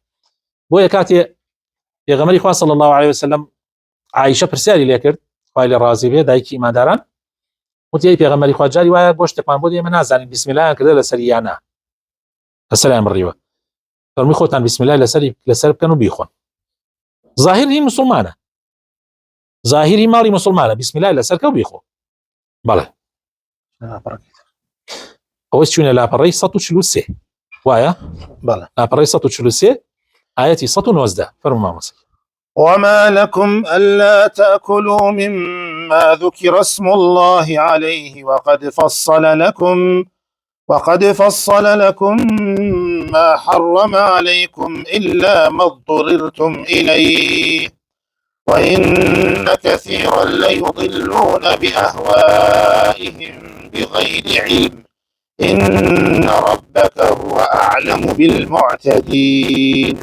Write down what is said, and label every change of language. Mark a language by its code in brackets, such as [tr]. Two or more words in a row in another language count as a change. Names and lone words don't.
[ckb] بۆیە کاتێ پێغەمبەری خوا [ar] صلی الله علیه وسلم [ckb] عایشە پرسیاری لێ کرد خوای لێ ڕازی بێ، دایکی ئیمانداران، وتی ئەی پێغەمبەری خوا جاری وایە گۆشتێکمان بۆ ئێمە نازانین بسمیلایان کردە لەسەر یانە لەسەریان بڕیوە، فەرمووی خۆتان بسمیلای لەسەر بکەن و بیخۆن. ظاهری مسلمانە، ظاهری ماڵی مسلمانە، بسمیلای لەسەر کە و بیخۆ. بەڵێ ئەوە چوونە لاپەڕەی 143 وایە؟ بەڵێ [ar] لاپەڕەی 143 آياتي 119 فرموا مصر. وما لكم ألا تأكلوا مما ذكر اسم الله عليه وقد فصل لكم ما حرم عليكم إلا ما اضطررتم إليه وإن كثيرا ليضلون بأهوائهم بغير علم إن ربك هو أعلم بالمعتدين.